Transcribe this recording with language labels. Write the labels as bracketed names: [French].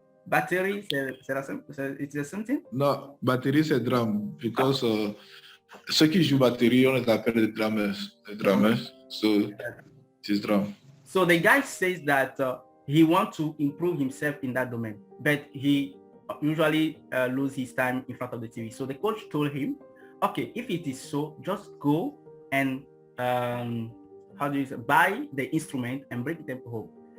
[English] Battery, it's the same thing? [French] Non, batterie c'est drum, because ceux qui jouent batterie, on les appelle les drummers. [English] So it's drum. So the guy says that he wants to improve himself in that domain, but he usually loses his time in front of the TV. So the coach told him, okay, if it is so, just go and buy the instrument and bring it home.